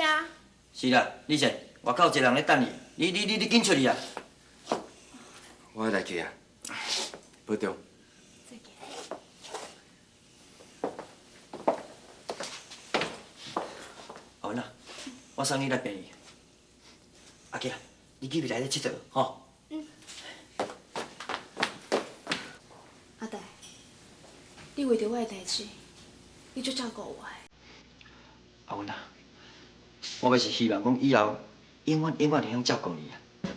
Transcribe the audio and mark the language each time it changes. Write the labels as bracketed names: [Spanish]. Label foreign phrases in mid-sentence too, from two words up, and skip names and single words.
[Min Nan Chinese] 是啦，李姐，外口有一个人咧等你，你紧出去啊！我要来去啊，保重。阿文啊，我送你来陪伊。阿吉啊，你去未来咧佚佗吼？阿呆，你为着我的代志，你足照顾我的。阿文啊，我也是希望讲以后永远会晓照顾你啊。